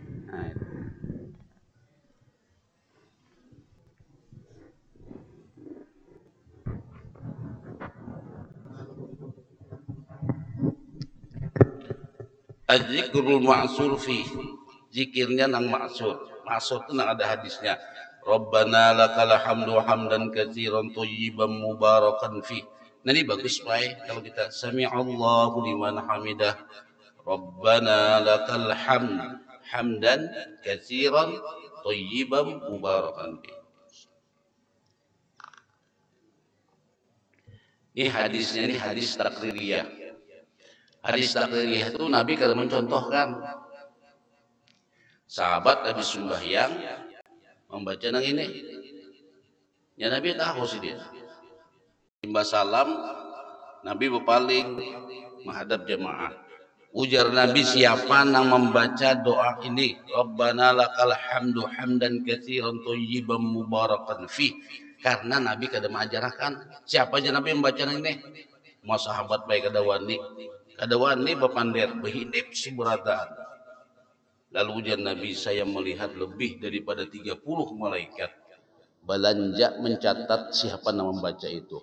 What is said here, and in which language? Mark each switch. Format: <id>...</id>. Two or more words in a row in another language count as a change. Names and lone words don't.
<bjn>Nah,</bjn> <ar>الذكر المأثور في,</ar> <bjn>zikirnya nang ma'sur. Ma'sur itu nang ada hadisnya.</bjn> <ar>ربنا لك الحمد حمدا كثيرا طيبا مباركا في.</ar> <bjn>Nah, ini bagus Pak kalau kita</bjn> <ar>سمع الله لمن حمده ربنا لك الحمد حمدا كثيرا طيبا مباركا في.</ar> <bjn>Ini hadisnya, ini hadis takririyah. Hadis takririyah itu Nabi kada mencontohkan sahabat habis sembahyang membaca nang ini. Ya Nabi tahu sih dia. Imba salam, Nabi berpaling menghadap jemaah. Ujar Nabi, siapa yang membaca doa ini?</bjn> <ar>ربنا لك الحمد حمدا كثيرا طيبا مباركا في.</ar> <bjn>Karena Nabi kada mengajarkan siapa aja Nabi membaca ini. Mau sahabat baik kada wani bepander berhidip si berataan. Lalu ujar Nabi, saya melihat lebih daripada 30 malaikat belanja mencatat siapa yang membaca itu.</bjn>